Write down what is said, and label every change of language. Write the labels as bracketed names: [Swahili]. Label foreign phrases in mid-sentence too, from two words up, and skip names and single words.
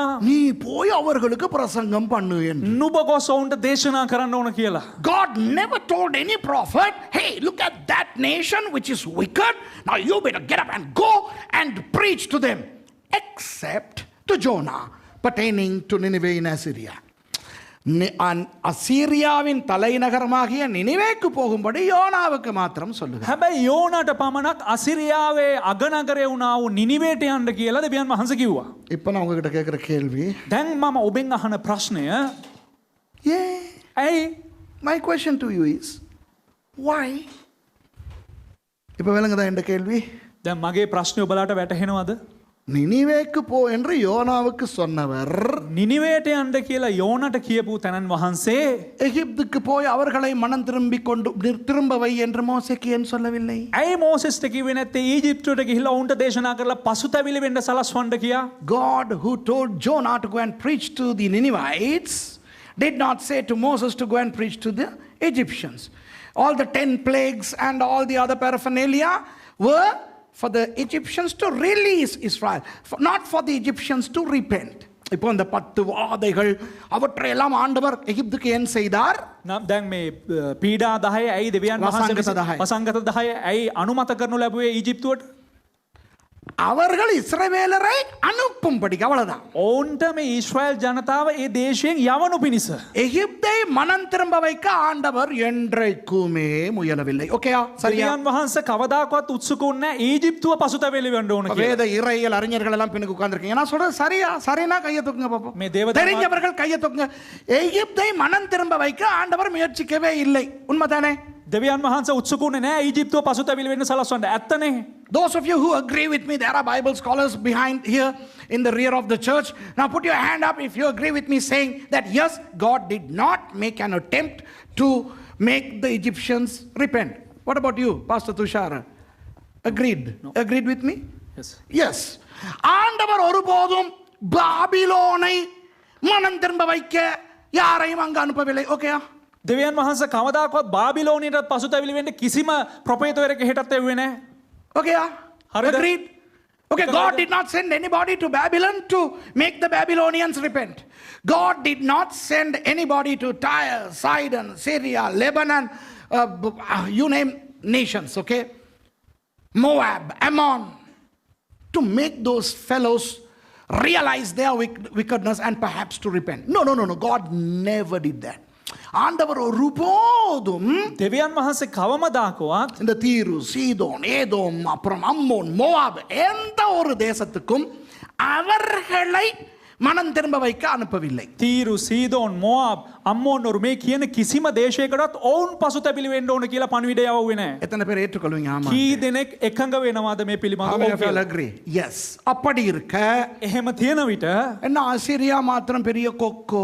[Tamil] நீ போய் அவர்களுக்கு பிரசங்கம் பண்ணு என்று. [Sinhala] නුඹ ගොස් ඔවුන්ට දේශනා කරන්න ඕන කියලා. [English] God never told any prophet, hey, look at that nation which is wicked. Now you better get up and go and preach to them, except to Jonah pertaining to Nineveh in Assyria. [Tamil] அசீரியாவின் தலைநகரமாகிய நினிவேக்கு போகும்படி யோனாவுக்கு மாத்திரம் சொல்லுங்க. [Sinhala] හැබැයි යෝනාට පමණක් අසිරියාවේ අගනගරේ වුණා වූ නිනිවේට යන්න කියලා දෙවියන් වහන්සේ කිව්වා. [Tamil] இப்போ நான் உங்ககிட்ட கேட்குற கேள்வி, [Sinhala] දැන් මම ඔබෙන් අහන ප්‍රශ්නය ඇයි [English] my question to you is why? [Tamil] இப்போ விளங்குதா என்ற கேள்வி? [Sinhala] දැන් මගේ ප්‍රශ්නය ඔබලාට වැටහෙනවද? [Tamil] நினிவேக்கு போ என்று யோனாவுக்கு சொன்னவர் [Sinhala] නිනිවේට යන්න කියලා යෝනට කියපු තැනන් වහන්සේ [Tamil] எகிப்துக்கு போய் அவர்களை மனம் திரும்ப வை என்று மோசேக்கு ஏன் சொல்லவில்லை? [Sinhala] ඇයි මෝසෙස්ට කිව්වේ නැත්තේ ඊජිප්තුවට ගිහිල්ලා උන්ට දේශනා කරලා පසුතැවිලි වෙන්න සලස්වන්න කියා? [English] God who told Jonah to go and preach to the Ninevites did not say to Moses to go and preach to the Egyptians. All the 10 plagues and all the other paraphernalia were for the Egyptians to release Israel, not for the Egyptians to repent. [Tamil] இப்போ இந்த 10 வாதைகள் அவற்றையெல்லாம் ஆண்டவர் எகிப்துக்கு ஏன் செய்தார்? [Sinhala] දැන් මේ පීඩා 10 ඇයි දෙවියන් වහන්සේ වසංගත 10 ඇයි අනුමත කරනු ලැබුවේ ඊජිප්තුවට? [Tamil] அவர்கள் இஸ்ரவேலரை அனுப்பும்படி, அவ்வளவுதான். [Sinhala] ඔවුන්ට මේ ඊශ්‍රායල් ජනතාව ඒ දේශයෙන් යවනු පිණිස [Tamil] எகிப்தை மனம் திரும்ப வைக்க ஆண்டவர் என்றைக்குமே முயலவில்லை. ஓகேயா? சரியா? [Sinhala] දෙවියන් වහන්සේ කවදාකවත් උත්සුක වුණේ නැහැ ஈஜிப்துව පසුතැවිලි වෙන්න ඕන කියලා. [Tamil] வேத இறையியல் அறிஞர்கள் எல்லாம் பின்னுக்கு உட்கார்ந்திருக்கீங்க. நான் சொல்றது சரியா? சரினா கையை தூக்குங்க பாப்போம். [Sinhala] මේ දේව [Tamil] தெரிஞ்சவர்கள் கையை தூக்குங்க. எகிப்தை மனம் திரும்ப வைக்க ஆண்டவர் முயற்சிக்கவே இல்லை. உண்மைதானே? [Sinhala] දෙවියන් වහන්සේ උත්සුක වුණේ නැහැ ඊජිප්තුව පසුතැවිලි වෙන්න සලස්වන්න. ඇත්තනේ. [English] Those of you who agree with me, there are Bible scholars behind here in the rear of the church. Now put your hand up if you agree with me saying that yes, God did not make an attempt to make the Egyptians repent. What about you, Pastor Tushar? Agreed? No. Agreed with me? Yes. Yes. [Tamil] ஆண்டவர் ஒருபோதும் பாபிலோனை மனம் திரும்ப வைக்க யாரையும் அங்கு அனுப்பவில்லை. ஓகேயா? [Sinhala] දෙවියන් වහන්සේ කවදාකවත් බාබිලෝනියටත් පසුතැවිලි වෙන්න කිසිම ප්‍රොපේතවරයෙක් හෙටත් එව්වේ නැහැ. [English] Okay, agreed? Okay, God did not send anybody to Babylon to make the Babylonians repent. God did not send anybody to Tyre, Sidon, Syria, Lebanon, you name nations, okay? Moab, Ammon, to make those fellows realize their wickedness and perhaps to repent. No. God never did that. [Tamil] ஆண்டவர் ஒருபோதும் [Sinhala] දෙවියන් වහන්සේ කවමදාකවත් [Tamil] இந்த தீரு, சீதோன், ஏதோம், அப்புறம் அம்மோன், மோவாப் எந்த ஒரு தேசத்துக்கும் அவர்களை மனம் திரும்ப வைக்க அனுப்பவில்லை. [Sinhala] තීරු සීදෝන් මොවාබ් අම්මෝන්නොරු මේ කියන කිසිම දේශයකටත් ඔවුන් පසුතැවිලි වෙන්න ඕන කියලා පණිවිඩය යවුවේ නැහැ. [Tamil] எத்தனை பேர் ஏற்றுக்கொள்வீங்க? ஆமா. [Sinhala] කී දෙනෙක් එකඟ වෙනවාද මේ [English] How [Sinhala] පිළිබඳව? [English] many [Sinhala] ඔව් [English] of you [Sinhala] කියලා. [English] agree? Yes. [Tamil] அப்படி இருக்க [Sinhala] එහෙම තියෙන විට [Tamil] என்ன அசிரியா மாத்திரம் பெரிய கொக்கோ?